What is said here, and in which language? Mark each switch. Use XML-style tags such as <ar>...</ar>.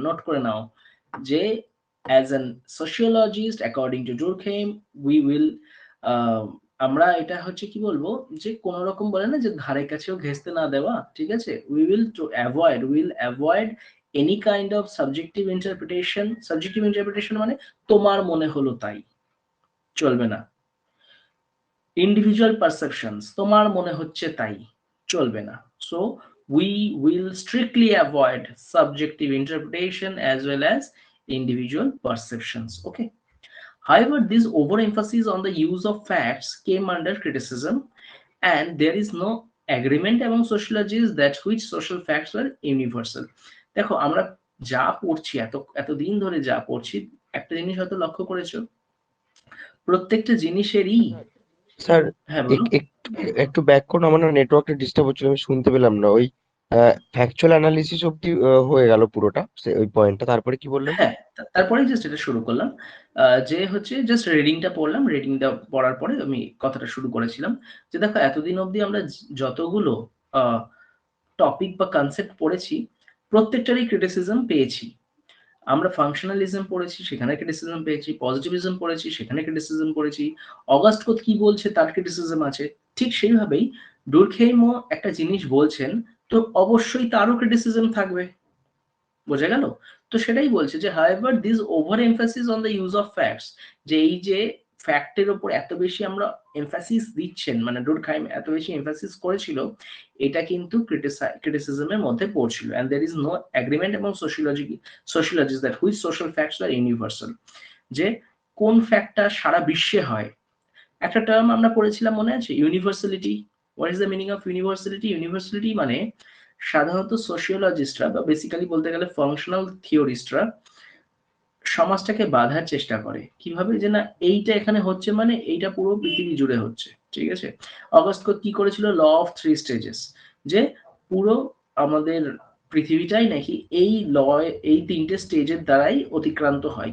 <bn>Note করে নাও যে</bn> <en>as a sociologist according to Durkheim we will</en> <bn>আমরা এটা হচ্ছে কি বলবো যে কোন রকম বলে না যে ধারে কাছেও ঘেঁষতে না দেওয়া। ঠিক আছে,</bn> <en>we will avoid any kind of subjective interpretation</en> <bn>মানে তোমার মনে হলো তাই চলবে না। ইন্ডিভিজুয়াল পারসেপশনস, তোমার মনে হচ্ছে তাই চলবে না।</bn> <en>So we will strictly avoid subjective interpretation as well as individual perceptions. Okay, however, this overemphasis on the use of facts came under criticism, and there is no agreement among sociologists that which social facts were universal.</en> <bn>দেখো আমরা যা পড়ছি, এতদিন ধরে যা পড়ছি, একটা জিনিস হয়তো লক্ষ্য করেছো, প্রত্যেকটা জিনিসেরই। স্যার হ্যাঁ বলো। একটু একটু ব্যাক করুন, আমার না নেটওয়ার্কটা ডিস্টার্ব হচ্ছিল, আমি শুনতে পেলাম না। ওই ফ্যাকচুয়াল অ্যানালিসিস অব্দি হয়ে গেল পুরোটা, ওই পয়েন্টটা, তারপরে কি বললেন? হ্যাঁ, তারপরে জাস্ট এটা শুরু করলাম। যে হচ্ছে জাস্ট রিডিংটা পড়লাম। রিডিংটা পড়ার পরে আমি কথাটা শুরু করেছিলাম যে দেখো এতদিন অবধি আমরা যতগুলো আ টপিক বা কনসেপ্ট পড়েছি প্রত্যেকটারই ক্রিটিসিজম পেয়েছি। আমরা ফাংশনালিজম পড়েছি, সেখানে ক্রিটিসিজম পেয়েছি। পজিটিভিজম পড়েছি, সেখানে ক্রিটিসিজম পড়েছি। অগাস্ট কোট কি বলছে তার ক্রিটিসিজম আছে। ঠিক সেইভাবেই ডুরখেইমও একটা জিনিস বলছেন, তো অবশ্যই তারও ক্রিটিসিজম থাকবে। বোঝা গেল? তো সেটাই বলছে যে</bn> <en>however this over emphasis on the use of facts,</en> <bn>যে এই যে ফ্যাক্টের উপর এত বেশি আমরা এমফাসিস দিচ্ছেন, মানে ডুরখাইম এত বেশি এমফাসিস করেছিল, এটা কিন্তু ক্রিটিসিজমের মধ্যে পড়ছিল।</bn> <en>and there is no agreement among sociologists that which social facts are universal,</en> <bn>যে কোন ফ্যাক্টটা সারা বিশ্বে হয়। একটা টার্ম আমরা পড়েছিলাম মনে আছে? Universality.</bn> <en>What is the meaning of universality?</en> <bn>Universality মানে সাধারণত সোশিওলজিস্টরা বা বেসিক্যালি বলতে গেলে ফাংশনাল থিওরিস্টরা সমাজটাকে বাঁধার চেষ্টা করে কিভাবে, যে না এইটা এখানে হচ্ছে মানে এইটা পুরো পৃথিবী জুড়ে হচ্ছে, ঠিক আছে। অগাস্ট কি করেছিল, ল অফ থ্রি স্টেজেস, যে পুরো আমাদের পৃথিবীটাই নাকি এই এই তিনটে স্টেজের দ্বারাই অতিক্রান্ত হয়।</bn>